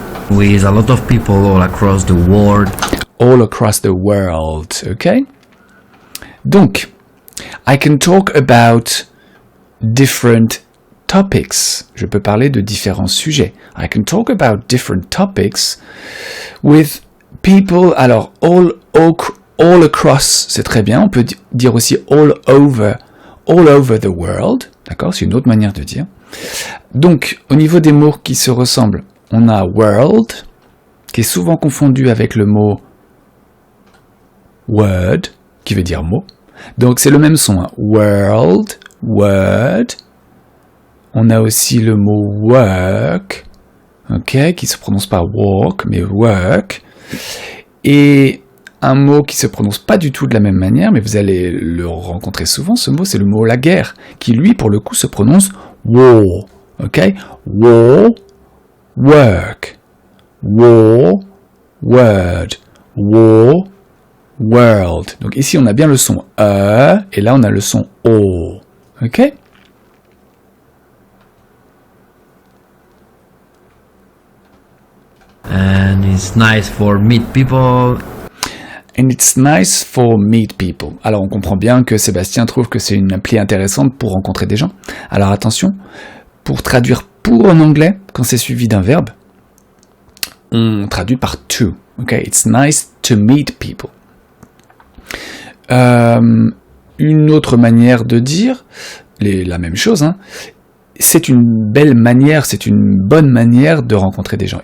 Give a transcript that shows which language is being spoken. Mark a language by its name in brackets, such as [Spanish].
[English] With a lot of people all across the world. All across the world, ok? Donc, I can talk about different topics. [French] Je peux parler de différents sujets. [English] I can talk about different topics with people, alors all across, [French] c'est très bien. On peut dire aussi [English] all over the world. [French] D'accord, c'est une autre manière de dire. Donc, au niveau des mots qui se ressemblent, on a world, qui est souvent confondu avec le mot word, qui veut dire mot. Donc, c'est le même son. Hein. World, word. On a aussi le mot work, ok, qui se prononce pas walk, mais work. Et un mot qui se prononce pas du tout de la même manière, mais vous allez le rencontrer souvent, ce mot, c'est le mot la guerre, qui lui, pour le coup, se prononce war, ok? [English] War, work, war, word, war, world. [French] Donc ici, on a bien le son et là, on a le son o, ok? [English] And it's nice for meet people. And it's nice for meet people. [French] Alors on comprend bien que Sébastien trouve que c'est une appli intéressante pour rencontrer des gens. Alors attention, pour traduire pour en anglais, quand c'est suivi d'un verbe, on traduit par to. Okay? [English] It's nice to meet people. [French] Une autre manière de dire la même chose, hein, c'est une belle manière, c'est une bonne manière de rencontrer des gens.